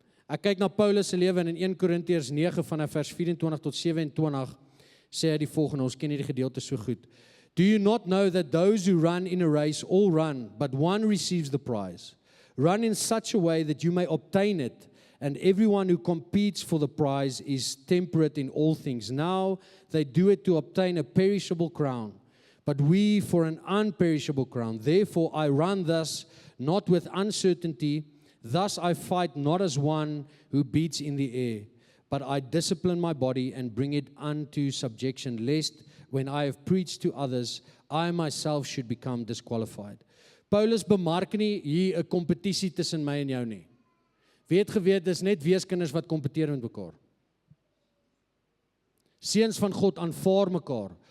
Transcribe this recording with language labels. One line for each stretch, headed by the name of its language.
Afrikaans: Ek kyk na Paulus se lewe, en in 1 Korintiërs 9 vanaf vers 24 tot 27 sê hy die volgende, ons ken hierdie gedeelte so goed.
English: Do you not know that those who run in a race all run, but one receives the prize? Run in such a way that you may obtain it, and everyone who competes for the prize is temperate in all things. Now they do it to obtain a perishable crown, but we for an unperishable crown. Therefore I run thus, not with uncertainty. Thus I fight not as one who beats in the air, but I discipline my body and bring it unto subjection, lest when I have preached to others, I myself should become disqualified.
Afrikaans: Paulus bemark nie hier 'n kompetisie tussen my en jou nie. Wie het geweet, dis net weeskinders wat kompeteer met mekaar. Seuns van God aanvaar mekaar.